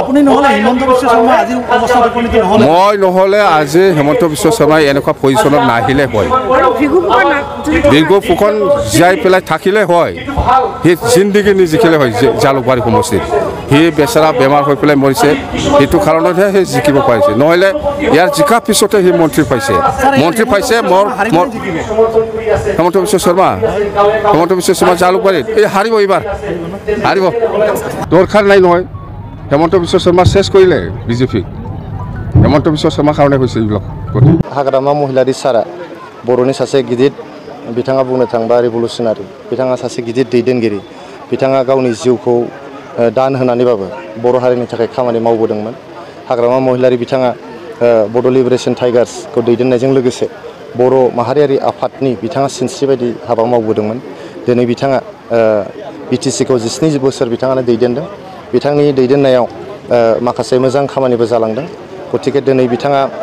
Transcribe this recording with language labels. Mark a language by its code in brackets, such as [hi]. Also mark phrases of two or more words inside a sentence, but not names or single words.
[as] মই নহ'লে আজি হেমন্ত বিশ্ব শৰ্মাই এনেকুৱা পজিশ্যনত নাহিলে হয় দীৰ্ঘ ফুকন জীয়াই পেলাই থাকিলে হয় সি জিন্দগী নিজিকিলে হয় জালুকবাৰী সমষ্টিত সি বেচেৰা বেমাৰ হৈ পেলাই মৰিছে সেইটো কাৰণতহে সি জিকিব পাৰিছে নহ'লে ইয়াৰ জিকাৰ পিছতে সি মন্ত্ৰী পাইছে মোৰ হেমন্ত বিশ্ব শৰ্মা জালুকবাৰীত এই হাৰিব এইবাৰ হাৰিব দৰকাৰ নাই নহয় হেমন্ত বিশ্ব শৰ্মা শেষ কৰিলে বিজেপি হেমন্ত বিশ্ব শৰ্মাৰ কাৰণে হৈছে এইবিলাক [brx] हाग्रामा महिलारि सारा बर'नि सासे गिदिर बिथाङा बुंनो थांबा रिभलुसनारि बिथाङा सासे गिदिर दैदेनगिरि बिथाङा गावनि जिउखौ दान होनानैबाबो बर' हारिनि थाखाय खामानि मावबोदोंमोन हाग्रामा महिलारि बिथाङा बड' लिबारेशन टाइगार्सखौ दैदेननायजों लोगोसे बर' माहारियारि आफादनि बिथाङा सिनस्रि बायदि हाबा मावबोदोंमोन दिनै बिथाङा बिटिसिखौ 17 बोसोर बिथाङानो दैदेनदों बिथांनि दैदेननायाव माखासे मोजां खामानिबो जालांदों गतिके दिनै बिथाङा